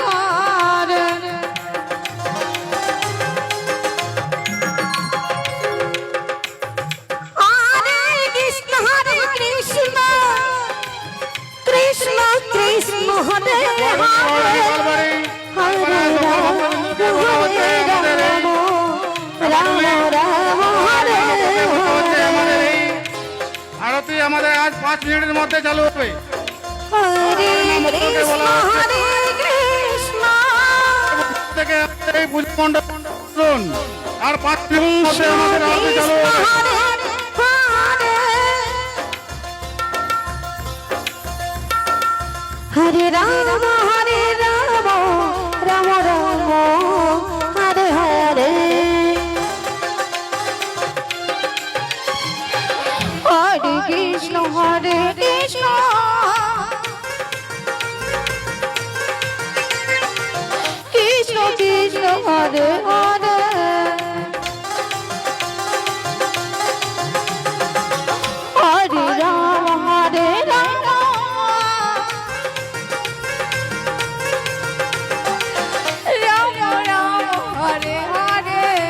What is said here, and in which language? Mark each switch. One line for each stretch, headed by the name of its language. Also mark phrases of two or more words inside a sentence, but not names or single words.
Sanskrit: कृष्ण कृष्ण हरे हरे हरे राम राम राम हरे हरे
Bangla: আরতি আমাদের আজ 5 মিনিটের মধ্যে চালু হবে।
Sanskrit: হরে কৃষ্ণ হরে কৃষ্ণ
Bangla: থেকে এই পুজো মণ্ডপ শুনুন আর 5 মিনিটের মধ্যে আমাদের আরতি চালু হবে।
Sanskrit: হরে রাম রাম রাম হরে হরে হরে কৃষ্ণ কৃষ্ণ কৃষ্ণ হরে হরে হরে রাম হরে রাম রাম রাম হরে হরে